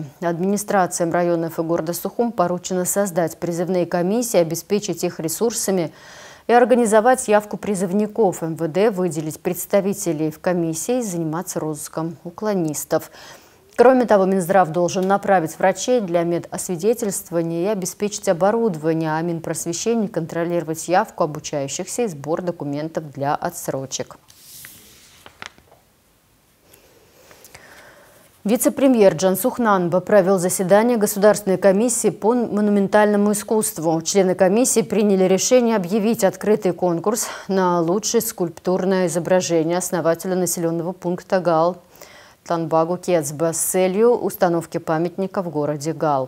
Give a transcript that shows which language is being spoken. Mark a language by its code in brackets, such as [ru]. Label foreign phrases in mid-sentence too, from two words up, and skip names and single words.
[ru] Администрациям районов и города Сухум поручено создать призывные комиссии, обеспечить их ресурсами и организовать явку призывников. МВД выделить представителей в комиссии и заниматься розыском уклонистов. Кроме того, Минздрав должен направить врачей для медосвидетельствования и обеспечить оборудование, а Минпросвещение контролировать явку обучающихся и сбор документов для отсрочек. Вице-премьер Джансух Нанба провел заседание Государственной комиссии по монументальному искусству. Члены комиссии приняли решение объявить открытый конкурс на лучшее скульптурное изображение основателя населенного пункта Гал Танбагу Кецба с целью установки памятника в городе Гал.